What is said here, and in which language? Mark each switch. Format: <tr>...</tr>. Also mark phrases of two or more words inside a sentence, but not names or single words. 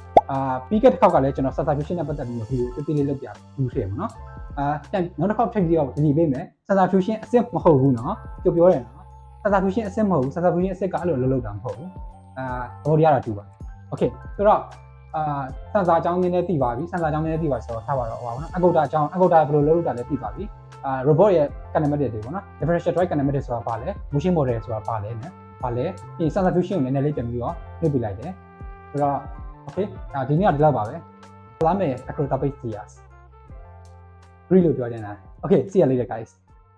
<my>ပြီးခဲ့တဲ့ခေါက်ကလည်းကျွန်တော်</my> <en>sensor fusion</en> <my>နဲ့ပတ်သက်ပြီးဗီဒီယိုတေးသေးလေးလုပ်ပြဘူးခဲ့ပေါ့နော်နောက်တစ်ခေါက်ထပ်ပြီးတော့ဒီပေးမယ်</my> <en>sensor fusion</en> <my>အစစ်မဟုတ်ဘူး နော်ပြောတယ်နော်</my> <en>sensor fusion</en> <my>အစစ်မဟုတ်ဘူး</my> <en>sensor fusion</en> <my>အစစ်ကအဲ့လိုလုပ်တာမဟုတ်ဘူးသဘောတရားတော့တူပါ okay ဆိုတော့sensor အကြောင်းနည်းနည်းသိပါပြီ sensor အကြောင်းနည်းနည်းသိပါဆိုတော့ထားပါတော့ဟောပါနော် encoder အကြောင်း encoder ဘယ်လိုလုပ်တာလဲသိပါပြီrobot ရဲ့ kinematic တွေပေါ့နော်</my> <en>differential drive kinematic</en> <my>ဆိုတာဘာလဲ</my> <en>motion model</en> <my>ဆိုတာဘာလဲနဲ့ဘာလဲပြီး</my> <en>sensor fusion</en> <my>ကိုနည်းနည်းလေးပြန်ပြီးတော့လုပ်ပြလိုက်တယ်ဆိုတော့ okay ဒီနေ့ကဒီလောက်ပါပဲလာမယ်</my> <en>acrobatic series</en> <my>လို့ပြောနေတာ</my> <en>okay see you later guys</en>